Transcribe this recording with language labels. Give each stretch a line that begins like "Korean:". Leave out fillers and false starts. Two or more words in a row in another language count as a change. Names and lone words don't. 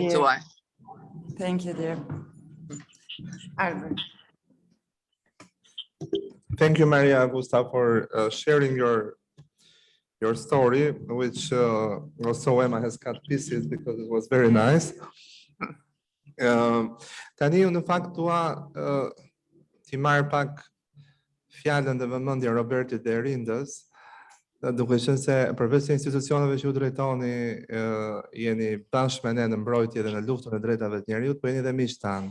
English: you, to dear. us. Thank you, dear. Albert. Thank you, Maria Augusta, for sharing your story, which also Emma has cut pieces because it was very nice.
Albanian: Tani unë në fakt dua ti marr pak fjalën dhe vëmendjen Robertit dhe Rindës, duke qenë se përveç se institucioneve që u drejtoni jeni bashkë me ne në mbrojtje dhe në luftën e drejtave të njerëzit, po jeni dhe miq tanë.